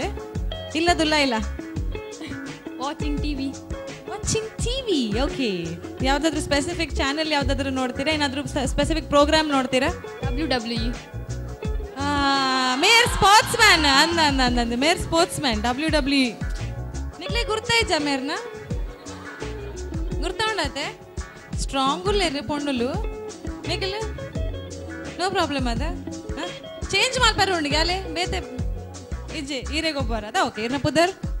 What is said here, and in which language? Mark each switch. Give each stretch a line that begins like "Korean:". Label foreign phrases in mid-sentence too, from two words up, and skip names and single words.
Kannada: ಇಲ್ಲದಿಲ್ಲ.
English: watching TV.
Kannada: ಓಕೆ. ಯಾವ್ದಾದ್ರು
English: specific channel
Kannada: ಯಾವ್ದಾದ್ರು ನೋಡ್ತೀರಾ? ಏನಾದ್ರು
English: specific program
Kannada: ನೋಡ್ತೀರಾ? WWE.
English: major sports man
Kannada: ಅಂದ
English: major sports man WWE.
Tulu: ನಿಕ್ಲೆ ಗುರ್ತಾಯ್ಜ ಮೇರ್ನ ಗುರ್ತಾಂಡತೆ ಸ್ಟ್ರಾಂಗುಲ್ಲೇರಿ ಪೊಂಡುಲು ನಿಕ್ಲೆ
English: no problem
Tulu: ಅದ ಚೇಂಜ್ ಮಾಡ್ಪಾರ ಉಂಡಿಗೆ ಅಲೆ ಬೇತೆ ಇಜ್ಜೆ ಈರೆಗೊಬ್ಬರ ಅದ. ಓಕೆ. ಇರ್ನ ಪುದರ್